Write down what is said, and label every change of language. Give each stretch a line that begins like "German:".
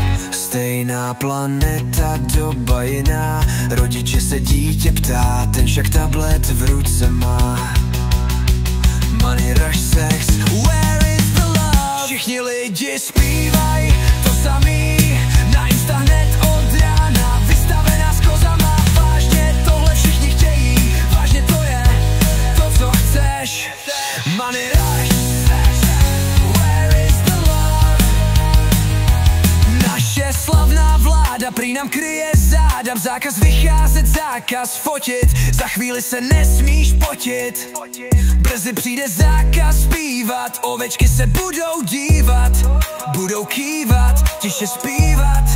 Czech: Stejná planeta, doba jiná, rodiče se dítě ptá, ten však tablet v ruce má.
English: Money, rush, sex, where is the love?
Czech: Všichni lidi zpívají to samý, na Insta hned od rána, vystavená s kozama. Vážně tohle všichni chtějí, vážně to je to, co chceš.
English: Money, rush, sex, where is the love?
Czech: Naše slavná vláda prý nám kryje záda, zákaz vycházet, zákaz fotit, za chvíli se nesmíš potit. Brzy přijde zákaz zpívat, ovečky se budou dívat, budou kývat, tiše zpívat.